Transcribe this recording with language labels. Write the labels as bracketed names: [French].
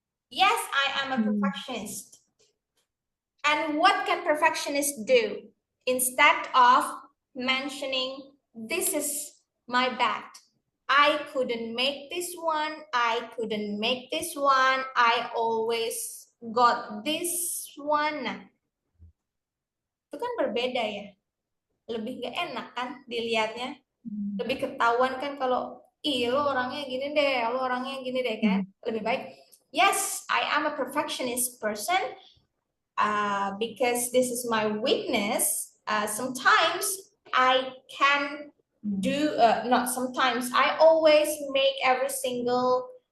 [English] Yes, I am a perfectionist. And what can perfectionists do? Instead of mentioning, this is my bad, I couldn't make this one, I couldn't make this one, I always got this one. [Indonesian] Nah, itu kan berbeda ya. Lebih gak enak kan dilihatnya. Lebih ketahuan kan kalau, ih lo orangnya gini deh, lo orangnya gini deh kan. Lebih baik, [English] yes, I am a perfectionist person, because this is my weakness. Sometimes I can do, not sometimes, I always make every single